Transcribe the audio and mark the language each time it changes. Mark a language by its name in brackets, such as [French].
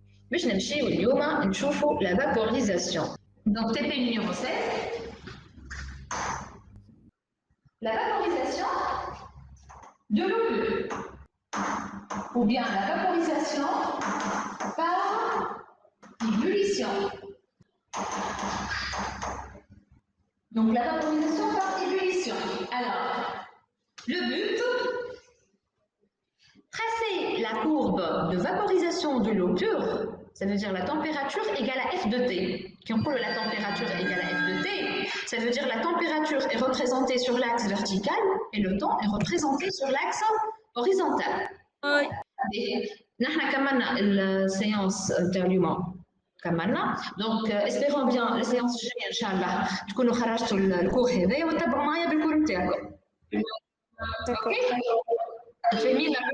[Arabic] باش نمشيو اليوم نشوفوا لا فابوريزاسيون دونك [French] TP numéro 16 la vaporisation de l'eau pure ou bien la vaporisation par ébullition. Donc la vaporisation par ébullition. Alors, le but, tracer la courbe de vaporisation de l'eau pure, ça veut dire la température égale à F de T. Qui on la température égale à F de T, ça veut dire la température est représentée sur l'axe vertical et le temps est représenté sur l'axe horizontal. [Arabic] نحن كملنا السيانس تاع اليوم كملنا دونك اسبيرون بيان السيانس الجايه ان شاء الله تكونوا خرجتوا الكور هذايا وتتبعوا معايا بالكور نتاعكم اوكي فاهمين